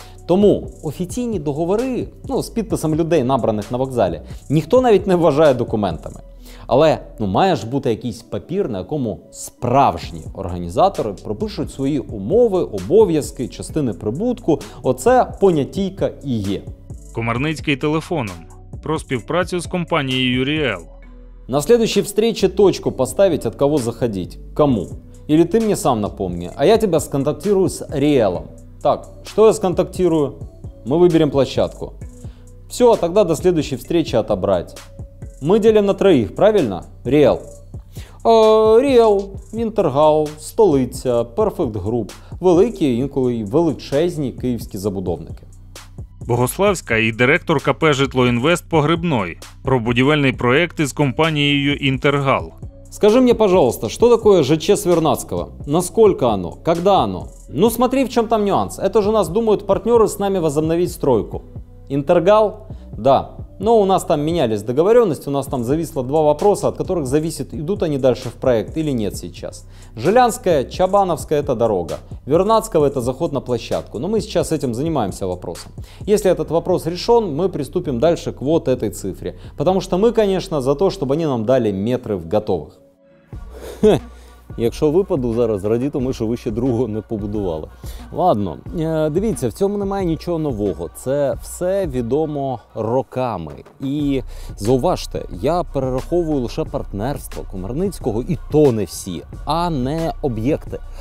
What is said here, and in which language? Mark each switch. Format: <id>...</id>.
<uk>Тому офіційні договори, з підписом людей, набраних на вокзалі, ніхто навіть не вважає документами. Але має ж бути якийсь папір, на якому справжні організатори пропишуть свої умови, обов'язки, частини прибутку. Оце понятійка і є. Комарницький телефоном. Про співпрацю з компанией Риэл.</uk> <ru>На следующей встрече точку поставить, от кого заходить. Кому? Или ты мне сам напомни, а я тебя сконтактирую с Риэлом. Так, что я сконтактирую? Мы выберем площадку. Все, тогда до следующей встречи отобрать. Мы делим на 3, правильно? Риэл.</ru> <uk>Риэл, Інтергал, Столиця, Перфект Груп. Великі, інколи й величезні київські забудовники. Богославська і директор КП «Житлоінвест» Погребной. Про будівельний проект із компанией Інтергал.</uk> <ru>Скажи мне, пожалуйста, что такое ЖЧ Свернадского? Насколько оно? Когда оно? Смотри, в чем там нюанс. Это же у нас думают партнеры с нами возобновить стройку. Интергал? Да. Но у нас там менялись договоренности, у нас там зависло 2 вопроса, от которых зависит, идут они дальше в проект или нет сейчас. Жилянская, Чабановская – это дорога. Вернадского – это заход на площадку. Но мы сейчас этим занимаемся вопросом. Если этот вопрос решен, мы приступим дальше к вот этой цифре. Потому что мы, конечно, за то, чтобы они нам дали метры в готовых.</ru> <uk>Якщо випаду зараз, радітиму, що ви ще другого не побудували. Ладно, дивіться, в цьому немає нічого нового. Це все відомо роками. І зауважте, я перераховую лише партнерство Комарницького, і то не всі, а не об'єкти.</uk>